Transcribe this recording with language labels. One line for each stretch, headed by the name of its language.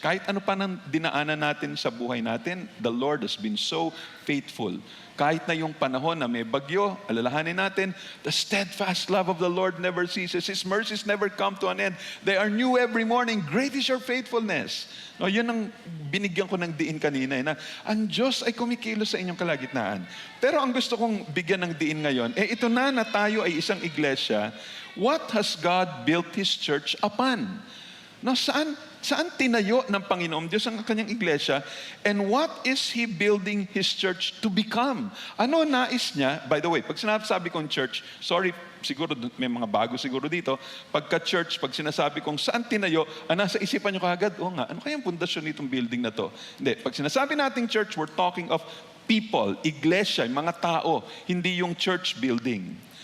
Filipino: Kahit ano pa nang dinaanan natin sa buhay natin,
English: the Lord has been so faithful.
Filipino: Kahit na yung panahon na may bagyo, alalahanin natin,
English: the steadfast love of the Lord never ceases. His mercies never come to an end. They are new every morning. Great is your faithfulness.
Filipino: No, yun ang binigyan ko ng diin kanina, na ang Diyos ay kumikilos sa inyong kalagitnaan. Pero ang gusto kong bigyan ng diin ngayon, ito na tayo ay isang iglesia.
English: What has God built His church upon?
Filipino: No, saan tinayo ng Panginoon Diyos ang kanyang iglesia?
English: And what is He building His church to become?
Filipino: Ano nais niya?
English: By the way,
Filipino: pag sinasabi kong church, sorry, siguro may mga bago siguro dito, pagka-church, pag sinasabi kong saan tinayo, nasa isipan nyo kaagad, nga, ano kayang pundasyon nitong building na to? Hindi, pag sinasabi nating church,
English: we're talking of people,
Filipino: iglesia, mga tao, hindi yung church building.